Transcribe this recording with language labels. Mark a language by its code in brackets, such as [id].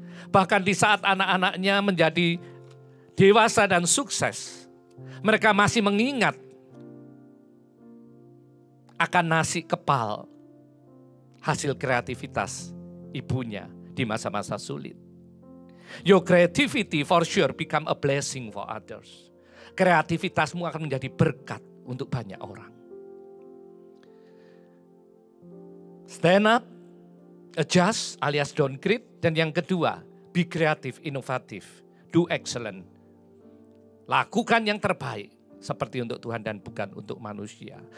[id] Bahkan di saat anak-anaknya menjadi dewasa dan sukses, mereka masih mengingat akan nasi kepal hasil kreativitas ibunya di masa-masa sulit. [en] Your creativity for sure become a blessing for others. [id] Kreativitasmu akan menjadi berkat untuk banyak orang. [en] Stand up, adjust alias downgrade, [id] dan yang kedua, [en] be creative, inovatif, do excellent. [id] Lakukan yang terbaik seperti untuk Tuhan dan bukan untuk manusia.